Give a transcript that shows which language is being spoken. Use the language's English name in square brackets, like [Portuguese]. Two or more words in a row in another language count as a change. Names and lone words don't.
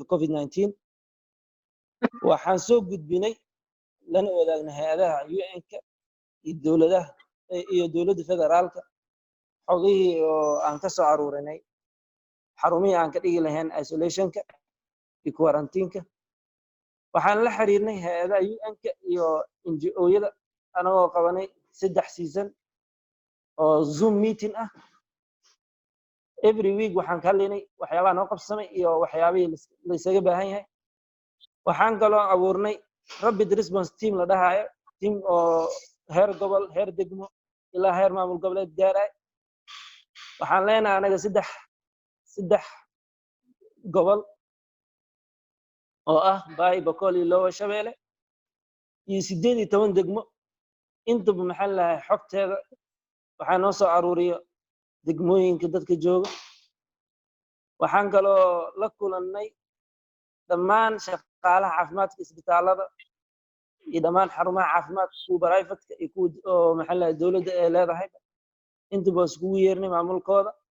[Somali] COVID-19 waxaan soo gudbinay lana wadaagnay hay'adaha UN-ka iyo dowladda federaalka xogihii oo aan ka soo aruurinay xarumihii aan ka dhigi lahayn isolationka iyo quarantine-ka waxaan la xiriirnay hay'adaha UN-ka iyo NGO-yada anagoo qabanay 3 season oo Zoom meeting ah [English] every week [Somali] waxaan ka hadlaynay waxyaabaha noo qabsamay iyo waxyaabihii la isaga baahan yahay waxaan kaloo abuurnay [English] rapid response team [Somali] la dhahayo team oo heer gobol heer degmo ilaa heer maamul goboleed gaaray waxaan leenahay anaga saddex gobol oo ah Baay Bakool iyo Lower Shabeelle iyo 18 degmo intaba xogteeda waxaa noo soo aruuriyo degmooyinka dadka jooga waxaan kaloo la kulannay dhammaan shaqaalaha caafimaadka isbitaalada iyo dhammaan xarumaha caafimaadka kuwa private-ka iyo kuwa oo dowladda ay leedahay intaba iskugu yeernay maamulkooda